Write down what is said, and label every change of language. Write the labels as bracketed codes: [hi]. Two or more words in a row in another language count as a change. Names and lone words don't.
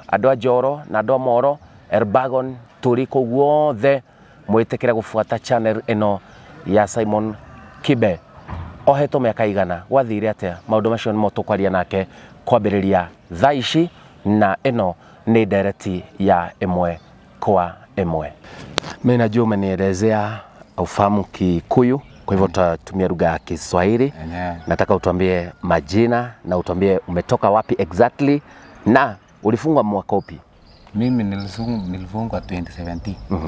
[ki] Andũ a Njoro na andũ a Moro Elbagon tũrĩ kũu guothe mwĩtĩkĩre gũbuata channel ĩno ya Simon Kibe. Ohetwo mĩaka igana gwathire atĩa? Maũndũ macio nĩmo tũkwaria nake kwambĩrĩria thaa ici na ĩno ni direct ya ĩmwe kwa ĩmwe. [sw] Mimi najua umenielezea ufahamu Kikuyu, kwa hivyo tutatumia lugha ya Kiswahili. Nataka utuambie majina na utuambie umetoka wapi exactly na ulifungwa mwaka upi? Mimi nilifungwa 2017.